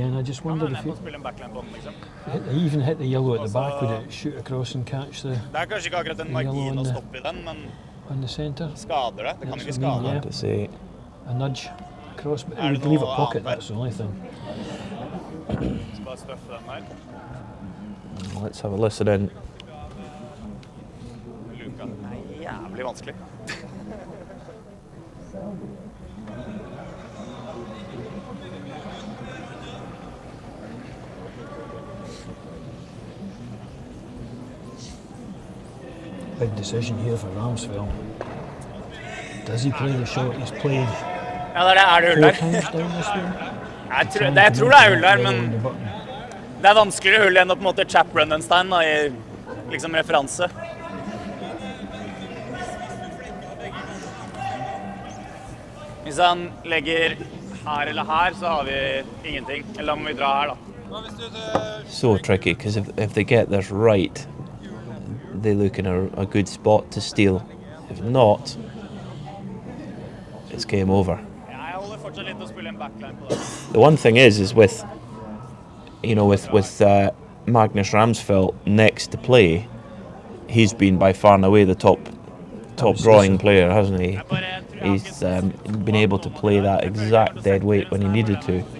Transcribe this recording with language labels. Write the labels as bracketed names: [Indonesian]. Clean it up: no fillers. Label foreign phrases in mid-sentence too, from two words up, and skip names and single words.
[English] I just wondered if he even hit the yellow at the back, would it shoot across and catch the yellow on the centre? Hard to say. A nudge across, but it would leave a pocket. That's the only thing. Let's have a listen in. [Norwegian] Jævlig vanskelig. [English] Big decision here for Ramsfjell. Does he play the shot he's played [Norwegian] Ja, det hull 4 der. [English] times down this way? [Norwegian] Jeg tror det er hull der, men det er vanskeligere hull enn å på en måte chap-run en stein da, i liksom referanse. Hvis han legger her eller her, så har vi ingenting. Eller må vi dra her da. [English] So tricky, because if they get this right, they look in a good spot to steal. If not, it's game over. [Norwegian] Jeg holder fortsatt litt å spille en backline på det. [English] The one thing is with Magnus Ramsfjell next to play, he's been by far and away the top drawing player, hasn't he? He's been able to play that exact dead weight when he needed to.